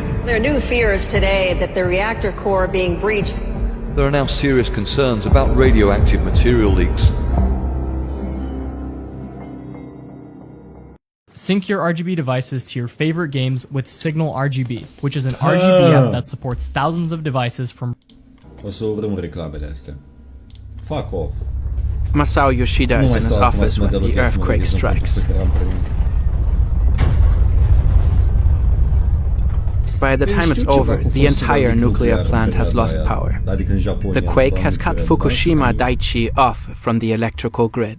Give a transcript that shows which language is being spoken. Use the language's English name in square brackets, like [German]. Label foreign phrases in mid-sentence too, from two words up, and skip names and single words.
[English] There are new fears today that the reactor core being breached. There are now serious concerns about radioactive material leaks. Sync your RGB devices to your favorite games with Signal RGB, which is an RGB app that supports thousands of devices from... [Romanian] O să urâm reclamele astea. [English] Fuck off. Masao Yoshida is in his office when the earthquake strikes. By the time it's over, the entire nuclear plant has lost power. The quake has cut Fukushima Daiichi off from the electrical grid.